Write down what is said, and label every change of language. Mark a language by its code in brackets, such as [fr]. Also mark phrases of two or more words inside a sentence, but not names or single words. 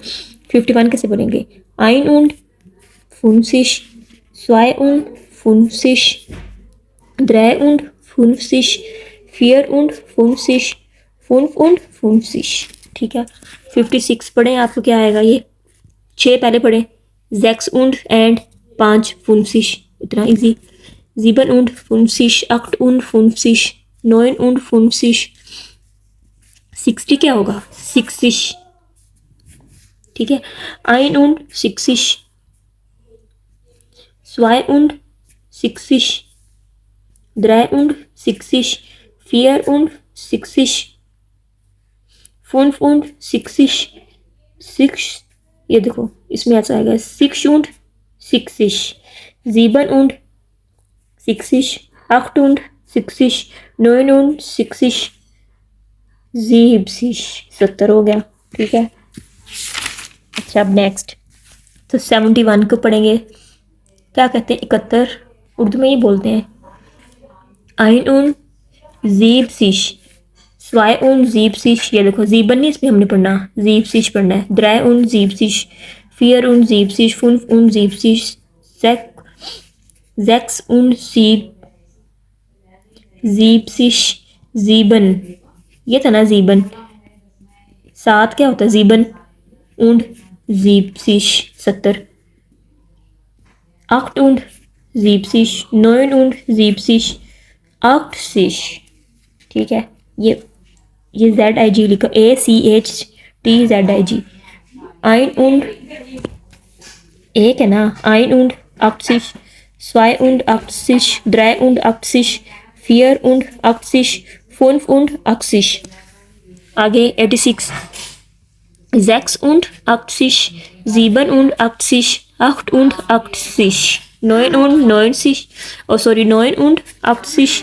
[de] 51 [hi] कैसे बोलेंगे? [de] ein und 50, 2 und 50, 3 und 50, 4 und 50, 5 und 50। [hi] ठीक है, 56 पढ़े, आपको क्या आएगा? ये 6 पहले पढ़े, [de] sechs und [hi] एंड 5 फुनसिश, इतना इजी। [de] sieben und fünfzig, acht und fünfzig, 9 und fünfzig. [hi] 60 क्या होगा? 6इश। ठीक है, [de] ein und 6zig, zwei und 6zig, drei und 6zig, vier und 6zig, fünf und 6zig, 6. [hi] ये देखो इसमें ऐसा आएगा, 6 und 6, 7 und 6, 8 und 6, 9 und 6, 70। 70 हो गया। ठीक है, अच्छा, अब नेक्स्ट तो 71 को पढ़ेंगे। क्या कहते हैं? 71 उर्दू में ही बोलते हैं। [de] ein und sieb zig, zwei und sieb zig. [hi] ये देखो, जीबन नहीं इसमें हमने पढ़ना, [de] sieb zig [hi] पढ़ना है। [de] drei und sieb zig, vier und sieb zig, fünf und sieb zig, sechs und sieb zig, sieben. [hi] ये था ना जीबन, 7 क्या होता है? [de] sieben und 70, 70. 8 und 70, 9 und 70, 80. [hi] ठीक है, ये ZIG लिखा, [de] ACHTZIG. ein und [hi] एक है ना, [de] ein und 80, 82, 83, 84, 85. [hi] आगे 86, 86, 87, 88, 99, सॉरी 89.